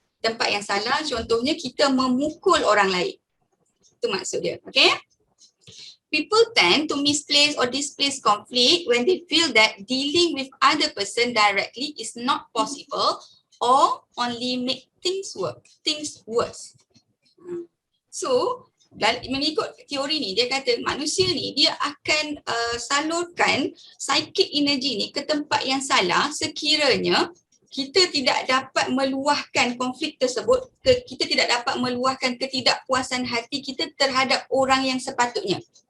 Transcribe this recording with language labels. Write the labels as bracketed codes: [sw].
[ms] Tempat yang salah contohnya kita memukul orang lain. Itu maksud dia, okay. [en] People tend to misplace or displace conflict when they feel that dealing with other person directly is not possible or only make things worse. [ms] So, mengikut teori ni, dia kata manusia ni dia akan salurkan psychic energy ni ke tempat yang salah sekiranya kita tidak dapat meluahkan konflik tersebut, kita tidak dapat meluahkan ketidakpuasan hati kita terhadap orang yang sepatutnya.